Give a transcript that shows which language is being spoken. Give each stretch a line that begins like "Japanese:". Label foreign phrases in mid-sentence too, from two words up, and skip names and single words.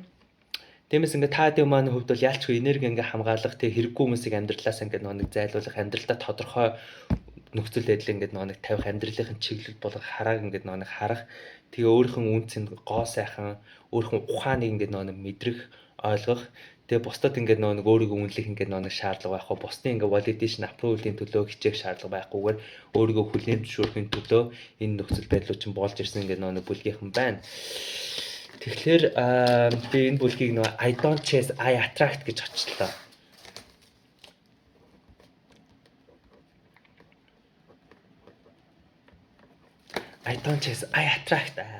Mongolian: Тиймээс ингээ таадын маань хувьд бол ялчгүй энерги ингээ хамгаалах тэг хэрэггүй хүмүүсийг амьдралаас ингээ нэг зайлуулах амьдралдаа тодорхой нөхцөл байдал ингээ нэг тавих амьдралын чиглэл болгох харааг ингээ нэг харах тэгээ өөрийнхөө үнцэнд гоо сайхан өөрийнхөө ухааныг ингээ нэг мэдрэх ойлгох тэгээ бусдад ингээ нэг өөрийгөө үнэлэх ингээ нэг шаардлага байхгүй бусдын ингээ
English: validation approval-
Mongolian: ийн төлөө хичээх шаардлага байхгүйгээр өөрийгөө хүлээн зөвшөөрөхийн төлөө энэ нөхцөл байдлууд чинь болж ирсэн ингээ нэг бүлгийнхэн байна. Тэгэхээр би энэ бүлгийг
English: I don't chase, I attract
Mongolian: гэж очлоо.
English: I don't chase, I attract.